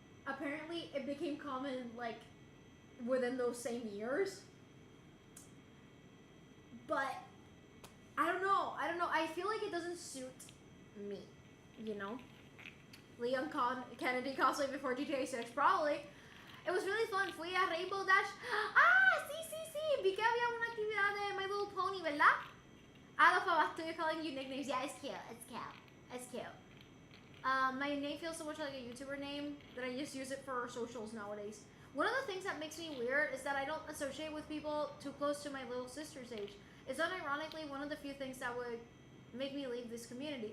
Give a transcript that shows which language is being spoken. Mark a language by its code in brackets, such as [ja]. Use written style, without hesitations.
[en] Apparently, it became common, like, within those same years. But, I don't know. I feel like it doesn't suit me, you know? Leon Kennedy cosplay before GTA 6, probably. It was really fun. [es] Fui a Rainbow Dash. Ah, sí. Vi que había una actividad de My Little Pony, ¿verdad? Los papás, [en] you're calling you nicknames. Yeah, it's cute. My name feels so much like a YouTuber name that I just use it for socials nowadays. One of the things that makes me weird is that I don't associate with people too close to my little sister's age. It's unironically one of the few things that would make me leave this community.